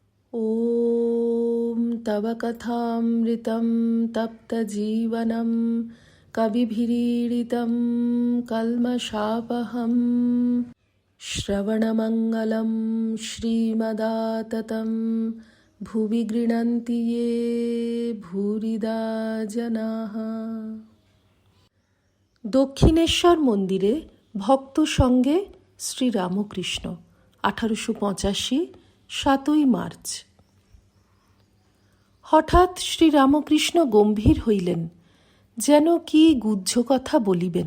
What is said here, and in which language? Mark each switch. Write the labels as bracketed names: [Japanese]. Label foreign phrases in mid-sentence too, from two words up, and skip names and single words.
[Sanskrit] ॐ तव कथामृतं तप्तजीवनं कविभिरीडितं कल्मषापहं श्रवणमङ्गलं श्रीमदाततं भुवि गृह्णन्ति ये भूरिदा जनाः। [Bangla] দক্ষিণেশ্বর মন্দিরে ভক্ত সঙ্গে শ্রীরামকৃষ্ণ 1885 7ই মার্চ। হঠাৎ শ্রীরামকৃষ্ণ গম্ভীর হইলেন, যেন কি গুহ্য কথা বলিবেন।